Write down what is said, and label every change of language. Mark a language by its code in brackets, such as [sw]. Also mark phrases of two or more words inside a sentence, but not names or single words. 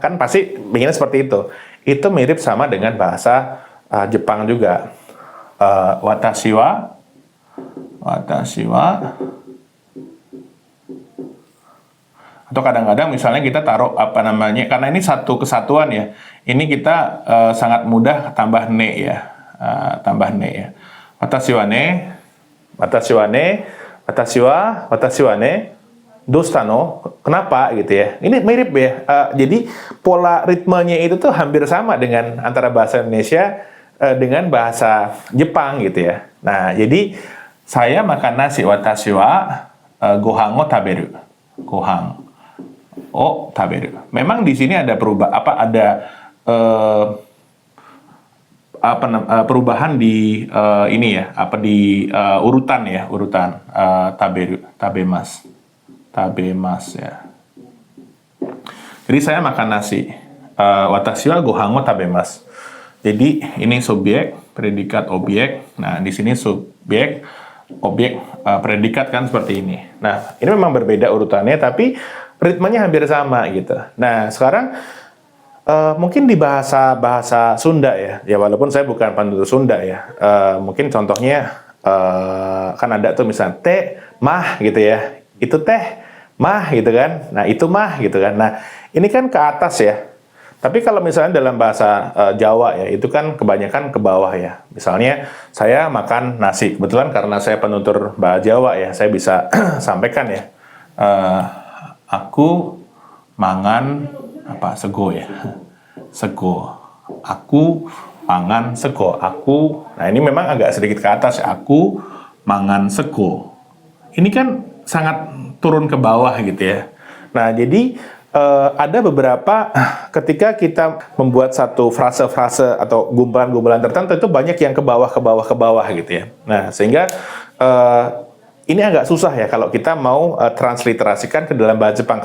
[id] Kan pasti pengennya seperti itu. Itu mirip sama dengan bahasa Jepang juga. [ja] Watashi wa, [id] atau kadang-kadang misalnya kita taruh karena ini satu kesatuan ya. Ini kita sangat mudah tambah ne ya, [ja] Watashi wa ne. Watashi wa ne, dosta no, [id] kenapa gitu ya. Ini mirip ya. Jadi pola ritmenya itu tuh hampir sama dengan antara bahasa Indonesia dengan bahasa Jepang gitu ya. Nah, jadi saya makan nasi, [ja] watashi wa gohan o taberu. Gohan o taberu. [id] Memang di sini ada perubahan di ini ya, urutan tabemas ya. Jadi saya makan nasi, [ja] watashi wa gohan o tabemas. [id] Jadi ini subjek, predikat, objek. Nah, di sini subjek, objek, predikat kan seperti ini. Nah, ini memang berbeda urutannya, tapi ritmenya hampir sama gitu. Nah, sekarang mungkin di bahasa Sunda ya, walaupun saya bukan penutur Sunda ya, mungkin contohnya kan ada tuh misalnya teh, mah gitu ya, itu teh, mah gitu kan, nah itu mah gitu kan, nah ini kan ke atas ya, tapi kalau misalnya dalam bahasa Jawa ya, itu kan kebanyakan ke bawah ya, misalnya saya makan nasi, kebetulan karena saya penutur bahasa Jawa ya, saya bisa sampaikan ya, [jv] aku mangan sego ya, sego, aku mangan sego, [id] nah ini memang agak sedikit ke atas ya, [jv] aku mangan sego, [id] ini kan sangat turun ke bawah gitu ya. Nah, jadi ada beberapa ketika kita membuat satu frase-frase atau gumpulan-gumpulan tertentu, itu banyak yang ke bawah gitu ya. Nah, sehingga ini agak susah ya kalau kita mau transliterasikan ke dalam bahasa Jepang.